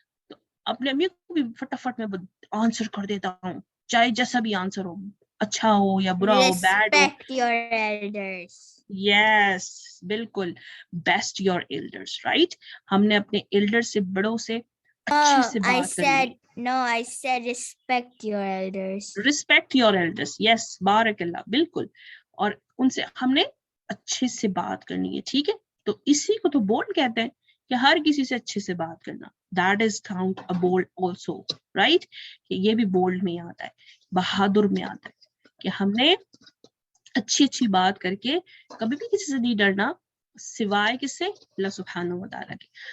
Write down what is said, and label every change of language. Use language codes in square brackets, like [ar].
[hi] तो अपने अम्मी को भी फटाफट में आंसर कर देता हूँ, चाहे जैसा भी आंसर हो, अच्छा हो या बुरा हो, बैड हो. [en] Respect your elders. Yes, बिल्कुल, best your elders, right. [hi] हमने अपने एल्डर्स से, बड़ों से अच्छे से बात करनी. [en] I said respect your elders. Respect your elders, yes, बारकल्लाह, बिल्कुल. [hi] और उनसे हमने अच्छे से बात करनी है, ठीक है. तो इसी को तो बोल्ड कहते हैं, कि हर किसी से अच्छे से बात करना. [en] That is count a bold also, right. [hi] ये भी बोल्ड में आता है, बहादुर में आता है, कि हमने अच्छी अच्छी बात करके कभी भी किसी से नहीं डरना, सिवाय किससे, अल्लाह सुब्हानहू व तआला के.